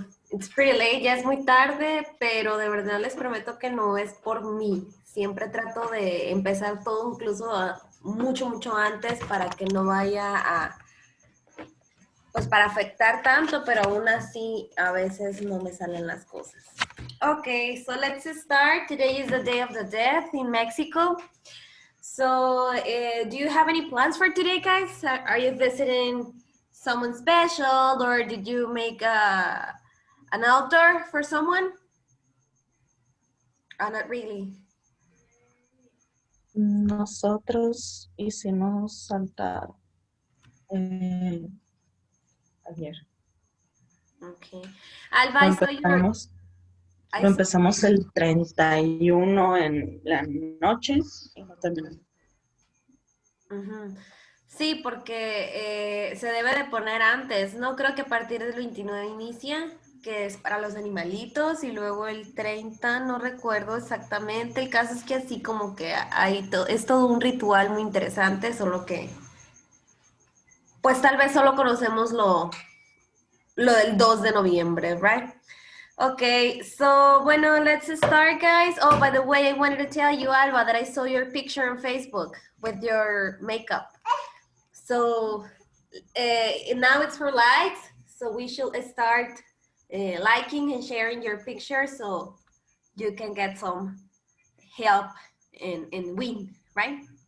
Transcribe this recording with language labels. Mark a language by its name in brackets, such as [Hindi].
[English] It's pretty late, [Spanish] ya es muy tarde, pero de verdad les prometo que no es por mí. Siempre trato de empezar todo incluso mucho antes para que no vaya pues para afectar tanto, pero aún así a veces no me salen las cosas. [English] Okay, so let's start. Today is the Day of the Deaf in Mexico. So, do you have any plans for today, guys? Are you visiting someone special, or did you make an altar for someone? Not really. [Spanish] Nosotros hicimos saltar ayer. [English] Okay. Alba, I saw your... [Spanish] Lo empezamos el 31 en la noche y no terminamos. Sí, porque se debe de poner antes. No creo que a partir del 29 inicia, que es para los animalitos, y luego el 30, no recuerdo exactamente. El caso es que así como que es todo un ritual muy interesante, solo que pues tal vez solo conocemos lo del 2 de noviembre, right? [English] Okay, so bueno, let's start, guys. Oh, by the way, I wanted to tell you, Alba, that I saw your picture on Facebook with your makeup. So now it's for likes, so we should start liking and sharing your picture so you can get some help and win, right?